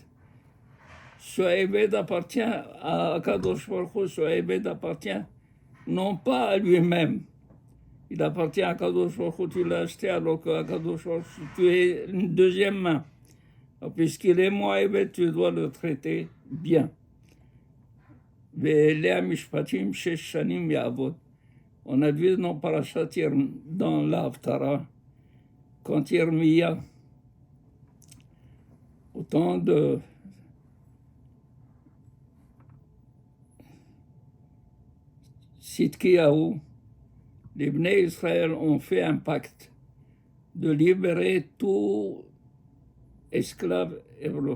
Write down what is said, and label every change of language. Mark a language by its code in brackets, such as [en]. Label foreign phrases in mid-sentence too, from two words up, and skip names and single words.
[fr] Ce Ebed appartient à [he] הקדוש ברוך הוא, [fr] ce Ebed appartient non pas à lui-même. Il appartient à [he] הקדוש ברוך הוא, [fr] tu l'as acheté alors qu' [he] הקדוש ברוך הוא, [fr] tu es une deuxième main. Puisqu'il est mon Ebed, tu dois le traiter bien. [he] ואלה משפטים שש שנים יעבוד. [fr] On a vu dans Parashat dans l'Haftara, quand Yirmiya, au temps de Sidkiyahu, les [he] בני ישראל [fr] ont fait un pacte de libérer tout esclave hébreu.